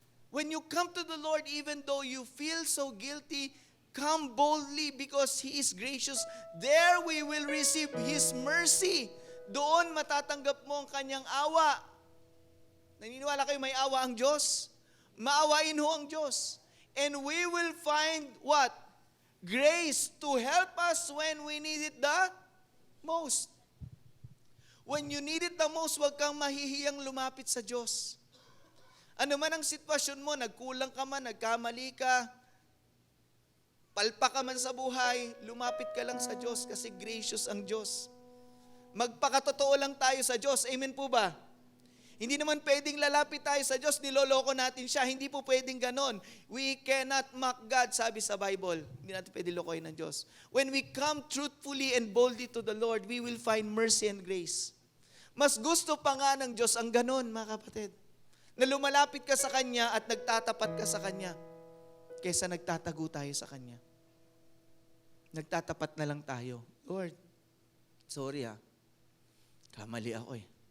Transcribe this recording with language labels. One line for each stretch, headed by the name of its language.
English: When you come to the Lord, even though you feel so guilty, come boldly because He is gracious. There we will receive His mercy.
Filipino: Doon matatanggap mo ang Kanyang awa. Naniniwala kayo may awa ang Diyos? Maawain ho ang Diyos.
English: And we will find what? Grace to help us when we need it the most. When you need it the most,
Filipino: huwag kang mahihiyang lumapit sa Diyos. Ano man ang sitwasyon mo, nagkulang ka man, nagkamali ka, palpa ka man sa buhay, lumapit ka lang sa Diyos kasi gracious ang Diyos. Magpakatotoo lang tayo sa Diyos. Amen po ba? Hindi naman pwedeng lalapit tayo sa Diyos, niloloko natin siya. Hindi po pwedeng ganon.
English: We cannot mock God,
Filipino: sabi sa Bible. Hindi natin pwedeng lokohin ng Diyos.
English: When we come truthfully and boldly to the Lord, we will find mercy and grace.
Filipino: Mas gusto pa nga ng Diyos ang ganon, mga kapatid. Na lumalapit ka sa Kanya at nagtatapat ka sa Kanya kaysa nagtatago tayo sa Kanya. Nagtatapat na lang tayo. Lord, sorry kamali ako eh.